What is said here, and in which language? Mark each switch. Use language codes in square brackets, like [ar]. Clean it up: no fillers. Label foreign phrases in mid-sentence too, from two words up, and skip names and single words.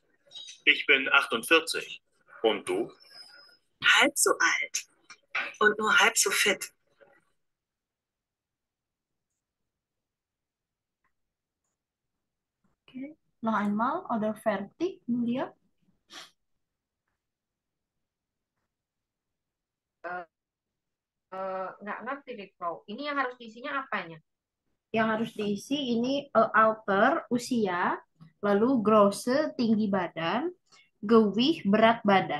[de] Ich bin 48. Und du? Halb so alt. Und nur halb so fit. Okay. Noch einmal, oder fertig, Julia? [id] Nggak ngerti deh, Bro. Ini yang harus diisinya apanya? Yang harus diisi ini alter, usia, lalu grosse, tinggi badan, gewih, berat badan.